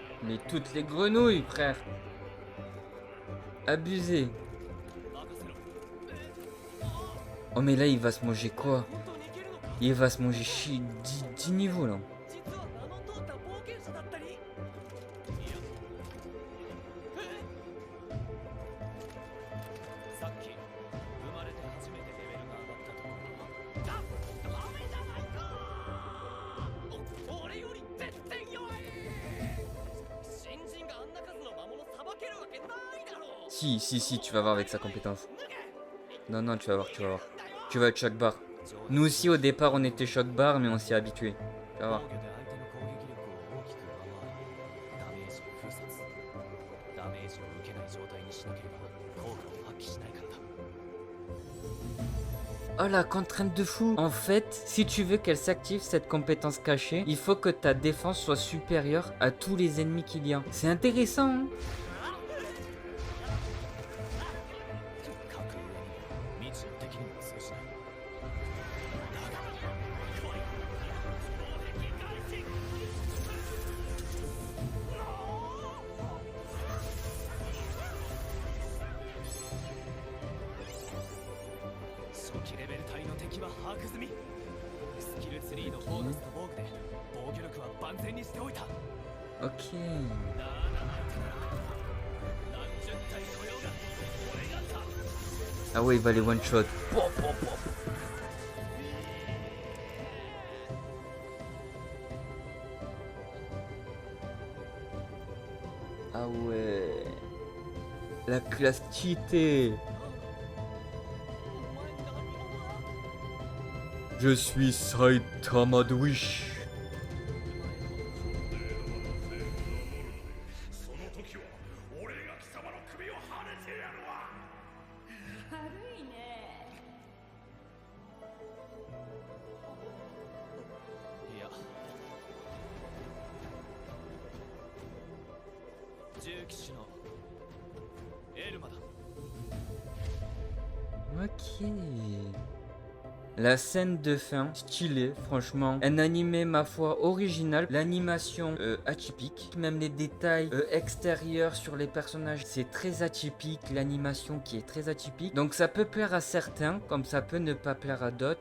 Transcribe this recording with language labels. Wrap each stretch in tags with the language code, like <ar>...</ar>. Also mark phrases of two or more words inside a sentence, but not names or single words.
<fr>Mais toutes les grenouilles, frère. Abusé. Oh mais là il va se manger quoi? Il va se manger 10 niveaux là.</fr> <ja>実は名の通った冒険者だったりいやさっき生まれて初めてレベルが上がったところダメじゃないか俺より全然弱い新人があんな数の魔物さばけるわけないだろう</ja> <fr>Si, tu vas voir avec sa compétence. Non, tu vas voir. Tu vas être choc bar. Nous aussi au départ on était choc bar mais on s'y est habitué. Tu vas voir.</fr> <ja>防御で相手の攻撃力を大きく上回りダメージを封殺ダメージを受けない状態にしなければ効果を発揮しないからだ</ja> <fr>Oh la contrainte de fou. En fait, si tu veux qu'elle s'active cette compétence cachée, il faut que ta défense soit supérieure à tous les ennemis qu'il y a. C'est intéressant hein.</fr> <ja>格上にも未知の敵にも通じない初期レベル帯の敵は把握済みスキルツリーのフォーカスと防具で防御力は万全にしておいた</ja> <fr>Ok.</fr> <ja>ダーナマイトなら何十体来ようが俺が倒す</ja> <fr>Ah ouais, il va les</fr> <en>one shot.</en> <fr>Ah ouais. La classe cheatée. Je suis Saitama de Wish.</fr> <ja>その時は俺が貴様の首をはねてやるわ悪いね。いや重騎士のエルマだ</ja> <fr>Ok. La scène de fin, stylée, franchement. Un animé, ma foi, original. L'animation atypique. Même les détails extérieurs sur les personnages, c'est très atypique. L'animation qui est très atypique. Donc ça peut plaire à certains, comme ça peut ne pas plaire à d'autres.</fr>